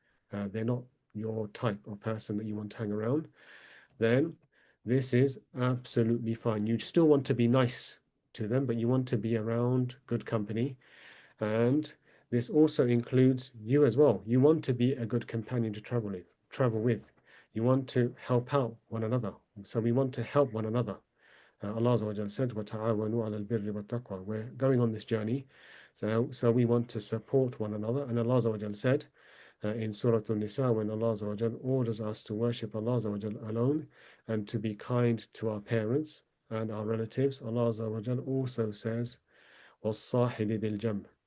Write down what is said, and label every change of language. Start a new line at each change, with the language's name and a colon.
English: They're not your type of person that you want to hang around. Then this is absolutely fine. You still want to be nice to them, but you want to be around good company. And this also includes you as well. You want to be a good companion to travel with. You want to help out one another. So we want to help one another. Allah said,
Arabic: وَتَعَاوَنُوا عَلَى الْبِرِّ وَالتَّقْوَى.
English: We're going on this journey, so we want to support one another. And Allah said in Surah An-Nisa, when Allah orders us to worship Allah alone and to be kind to our parents and our relatives, Allah also says,
Arabic: وَالصَّاحِبِ بِالْجَنْبِ.